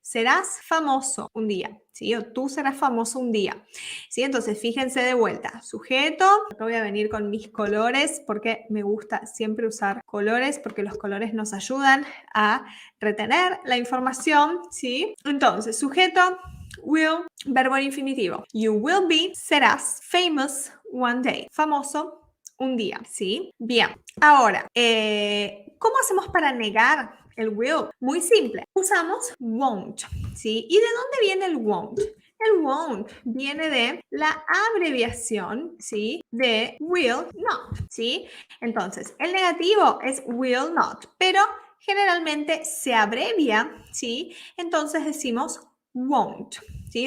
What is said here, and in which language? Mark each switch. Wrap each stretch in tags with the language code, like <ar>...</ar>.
<es>Serás famoso un día, ¿sí? O tú serás famoso un día, ¿sí? Entonces, fíjense de vuelta, sujeto, acá voy a venir con mis colores porque me gusta siempre usar colores porque los colores nos ayudan a retener la información, ¿sí? Entonces, sujeto, will, verbo en infinitivo.</es> <en>You will be,</en> <es>serás,</es> <en>famous one day.</en> <es>Famoso un día, ¿sí? Bien, ahora, ¿cómo hacemos para negar el will? Muy simple. Usamos won't, ¿sí? ¿Y de dónde viene el won't? El won't viene de la abreviación, ¿sí? De will not, ¿sí? Entonces, el negativo es will not, pero generalmente se abrevia, ¿sí? Entonces decimos won't, ¿sí?</es>